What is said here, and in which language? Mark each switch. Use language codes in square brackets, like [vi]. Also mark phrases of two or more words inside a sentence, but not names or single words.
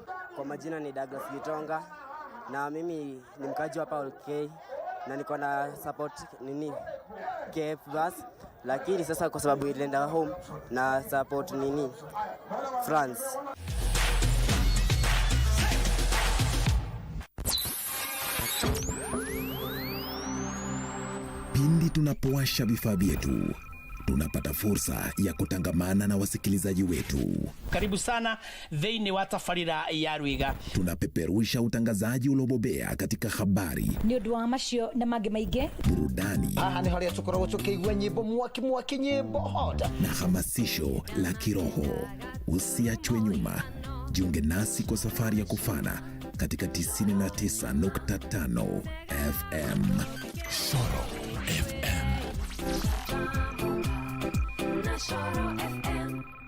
[sw] Kwa majina ni Douglas Gitonga na mimi ni mkaji hapa OK na niko na support KF lakini sasa kwa sababu ilienda home na support France. Pindi tunapowasha vifaa vyetu, tunapata fursa ya kutangamana na wasikilizaji wetu. [ki] Karibu sana thĩinĩ wa tabarĩra ya Rwiga. [sw] Tunapeperusha utangazaji uliobobea katika habari, [ki] nĩ ũndũ wa macio na mangĩ maingĩ, [sw] burudani, [ki] haha nĩ harĩa tũkoragwo tũkĩigua nyĩmbo mwaki nyĩmbo hota [sw] na hamasisho la kiroho. Usiachwe nyuma, jiunge nasi kwa safari ya kufana katika 99.5 FM. Shoro FM. Shoro FM.